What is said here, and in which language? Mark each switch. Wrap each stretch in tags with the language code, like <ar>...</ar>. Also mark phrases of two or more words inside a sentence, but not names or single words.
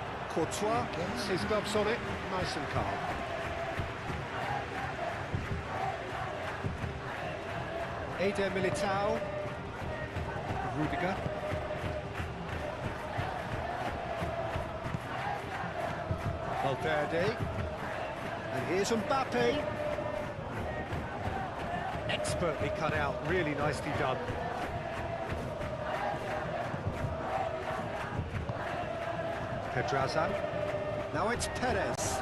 <en>Courtois gets his gloves on it, nice and calm. Eder Militao. Rudiger. Valverde. And here's Mbappe. Expertly cut out, really nicely done. Pedraza. Now it's Perez.</en>